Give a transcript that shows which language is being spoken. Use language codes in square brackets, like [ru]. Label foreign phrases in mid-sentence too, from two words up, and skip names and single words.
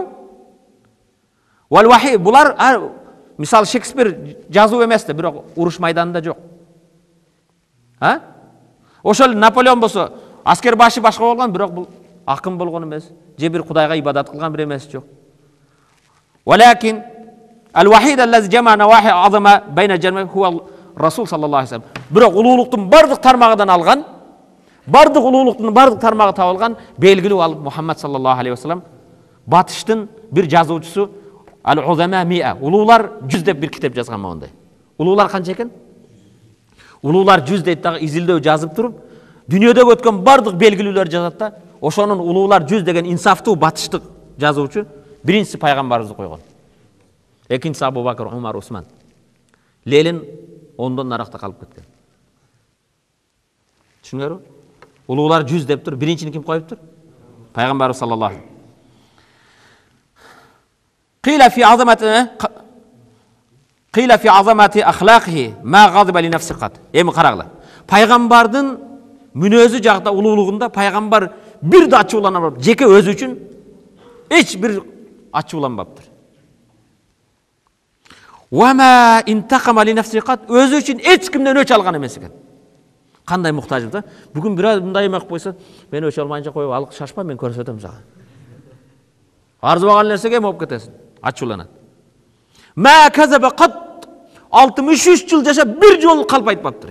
[ky] Вал-вахи, булар мисал Шекспир жазуу эмес да, бирок уруш майданында жок. Ошол Наполеон болсо аскер башы башка болгон, бирок бул акын болгон эмес, же бир кудайга ибадат кылган бир эмес жок. [ar] ولكن الواحد الذي جمع نواحي العظمة بين الجنة هو رسول صلى الله عليه وسلم. [ky] Bирок улуулуктун бардык тармагынан алган, бардык улуулуктун бардык тармагы табылган белгилүү ал Мухаммад [ar] صلى الله عليه وسلم. [ky] Батыштын бир жазуучусу al-uzama 100. Улуулар 100 деп бир китеп жазган мондай. Улуулар канча экен? Улуулар 100 дейт дагы изилдөө жазып туруп, дүйнөдөгө өткөн бардык белгилүүлөр жазат да, ошонун улуулар 100 деген инсафтуу батыштык жазуучу биринчиси пайгамбарыбызды койгон. Экинчиси Абу Бакыр, Умар, Усман. Ленин ондон наракта калып кеткен. Түшүнүңөрбү? Улуулар 100 деп тур, биринчини ким коюп тур? Пайгамбарыбыз [ar] صلى الله عليه. قيل في عظمة أخلاقه ما غضب لنفسه قط. [ky] Эми карагыла. Пайгамбардын мүнөзү жакта улуулугунда пайгамбар бир да ачууланбап, жеке өзү үчүн эч бир ачууланбаптыр. [ar] وما انتقم لنفسه قط, [ky] өзү үчүн эч кимден өч алган эмес экен. Кандай муктажым да? Бүгүн бир мындай эмек койсо, мен өч алмайынча коюп ал шашпа, мен көрсөтөм сага. Арзыбаган нерсеге болуп кетесиң, ачууланат. [ar] ما كذب قط, [ky] 63 жыл жашап бир жолу калп айтпаптыр.